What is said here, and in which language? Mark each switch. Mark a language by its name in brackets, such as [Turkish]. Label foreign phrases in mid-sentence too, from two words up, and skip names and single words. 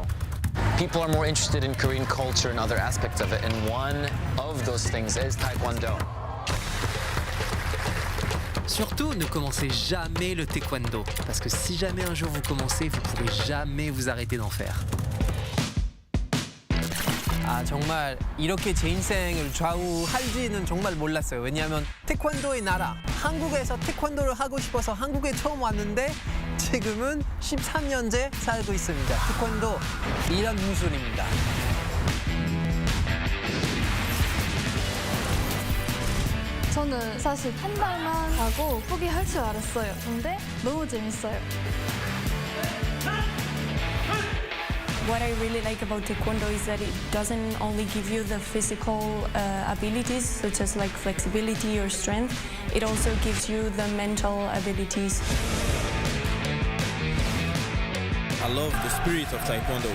[English] People are more interested in Korean culture and other aspects of it, and one of those things is Taekwondo. [French] Surtout, ne commencez jamais le taekwondo, parce que si jamais un jour vous commencez, vous ne pourrez jamais vous arrêter d'en faire. [Korean] 아, 정말 이렇게 제 인생을 좌우할지는 정말 몰랐어요. 왜냐하면 태권도의 나라, 한국에서 태권도를 하고 싶어서 한국에 처음 왔는데 지금은 13년째 살고 있습니다. 태권도 이런 무술입니다. 저는 사실 한 달만 하고 포기할 줄 알았어요. 근데 너무 재밌어요. [English] What I really like about Taekwondo is that it doesn't only give you the physical abilities, such as like flexibility or strength, it also gives you the mental abilities. I love the spirit of Taekwondo.